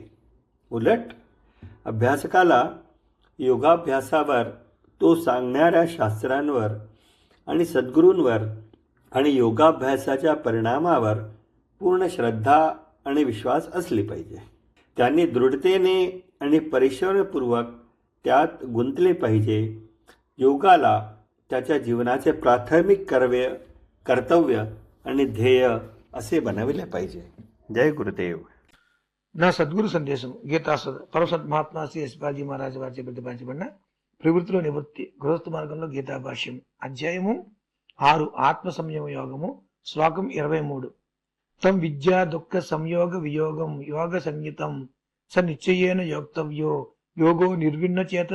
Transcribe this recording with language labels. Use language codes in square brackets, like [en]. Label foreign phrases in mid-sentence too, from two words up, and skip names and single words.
[mr] उलट अभ्यासकाला योगाभ्यासावर, तो सांगणाऱ्या शास्त्रांवर आणि सद्गुरूंवर आणि योगाभ्यासाच्या परिणामावर पूर्ण श्रद्धा आणि विश्वास असली पाहिजे. त्यांनी दृढतेने आणि परिश्रमपूर्वक त्यात गुंतले पाहिजे. योगाला त्याच्या जीवनाचे प्राथमिक कर्तव्य आणि ध्येय असे बनविले पाहिजे. जय गुरुदेव. [te] నా సద్గురు సందేశం గీతా పరమసత్ మహాత్మా శ్రీ యశ్పాల్జీ మహారాజ్ వారిచే ప్రతిపాదించబడిన ప్రవృత్తిలో నివృత్తి గృహస్థ మార్గంలో గీతా భాష్యం అధ్యాయము 6 ఆత్మ సంయమ యోగము శ్లోకం 23. [sa] తం విద్యా దుఃఖ సంయోగ వియోగం యోగ సంయుతం స నిశ్చయేన యోక్తవ్యో యోగో నిర్విణ్ణ చేతస.